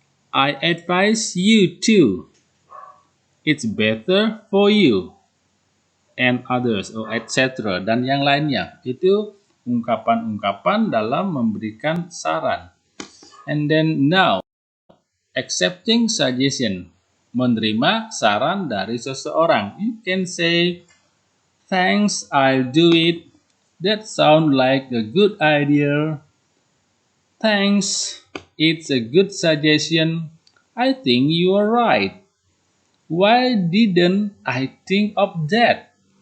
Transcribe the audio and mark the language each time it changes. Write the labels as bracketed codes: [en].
[en] I advise you to. It's better for you. And others, or etc. [id] Dan yang lainnya. Itu ungkapan-ungkapan dalam memberikan saran. [en] And then now, accepting suggestion. [id] Menerima saran dari seseorang. [en] You can say, thanks, I'll do it. That sounds like a good idea. Thanks, it's a good suggestion. I think you are right. Why didn't I think of that?